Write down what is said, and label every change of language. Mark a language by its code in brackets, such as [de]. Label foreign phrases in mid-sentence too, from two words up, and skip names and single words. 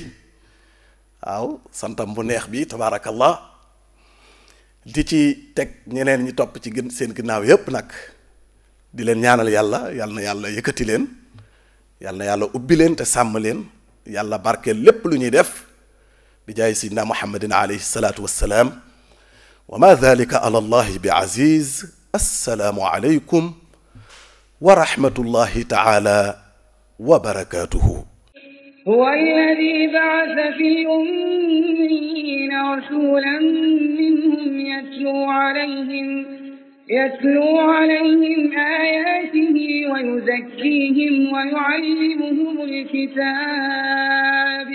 [wo] waaw santam bu neex bi tabaarakallah di ci teg ñeneen ñi topp ci seen ginnaaw yépp nag di leen ñaanal yàlla yàlla na yàlla yëkkati leen yàlla na yàlla ubbi leen te sàmm leen yàlla barkeel lépp lu ñuy def bi jaay [ar] سيدنا محمد عليه الصلاة والسلام وما ذلك على الله بعزيز السلام عليكم ورحمة الله تعالى وبركاته هو الذي بعث في الأميين رسولا منهم يتلو عليهم آياته ويزكيهم ويعلمهم الكتاب